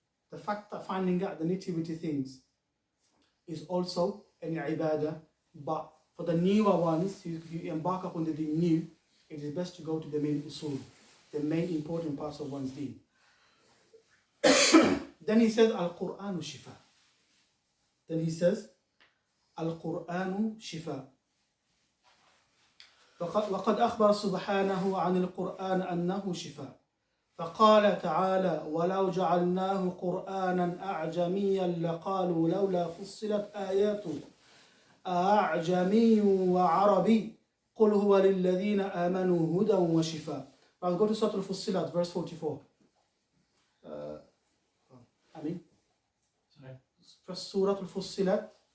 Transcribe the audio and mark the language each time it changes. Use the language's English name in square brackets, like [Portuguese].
[English] The fact that finding out the nitty-gritty things is also an ibadah, but for the newer ones, if you embark upon the deen new, it is best to go to the main usul, the main important parts of one's deen. Then he says, [Arabic] Al-Qur'anu shifa. [English] Then he says, Al-Qur'anu shifa. [Arabic] وقد أخبر سبحانه عن القرآن أنه شفاء. فقال تعالى: ولو جعلناه قرآنا أعجميا لقالوا لولا فصلت آياته أعجمي وعربي قل هو للذين آمنوا هدى وشفاء. [English] I'll go to Surah Al-Fussilat, verse 44. Sorry? Surah Al-Fussilat.